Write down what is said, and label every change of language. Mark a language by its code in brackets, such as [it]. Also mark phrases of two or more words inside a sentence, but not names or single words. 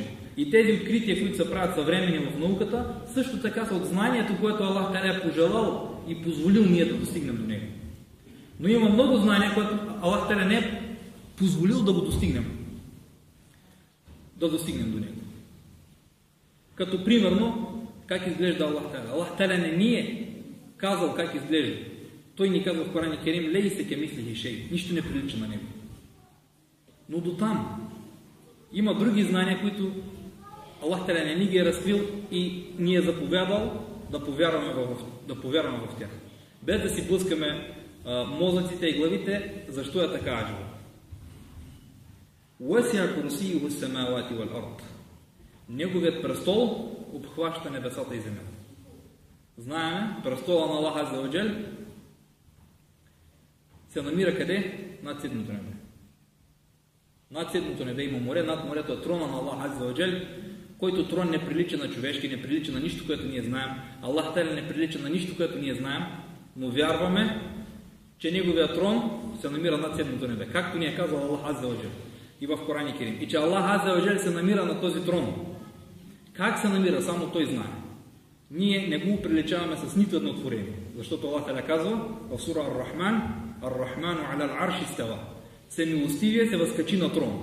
[bg] И тези открития, които се правят съвременни в науката, също така са от знанието, което [ar] الله تعالى [bg] е пожелал и позволил ние да достигнем до него. Но има много знания, което [ar] الله تعالى [bg] не е позволил да го достигнем. Да достигнем до него. Като примерно, как изглежда [ar] الله تعالى. الله تعالى [bg] не ни е казал как изглежда. Той ни казва в Коран Керим: [ar] ليس كمثله شيء. [bg] Нищо не прилича на него. Но до там има други знания, които [ar] الله تعالى [bg] не ни ги е разкрил и ни е заповядал да повярваме в тях. Без да си блъскаме мозъците и главите, защо е така аджба. [ar] وسع كرسيه السماوات والأرض. [bg] Неговият престол обхваща небесата и земята. Знаем, престола на [ar] الله عز وجل [bg] се намира къде? Над седмото небе. Над седмото небе има море, над морето е трона на [ar] الله عز وجل, [bg] който трон не прилича на човешки, не прилича на нищо, което ние знаем. [ar] الله تعالى [bg] не прилича на нищо, което ние знаем, но вярваме, че неговият трон се намира над седмото небе. Както ни е казал [ar] الله عز وجل. [bg] и в Коран и Керим. И че [ar] الله عز وجل [bg] се намира на този трон. Как се намира? Само Той знае. Ние не го приличаваме с нито едно творение. Защото [ar] الله تعالى [bg] казва в сура Ар-Рахман: [ar] الرحمن على العرش استوى. [bg] Всемилостивия се възкачи на трона.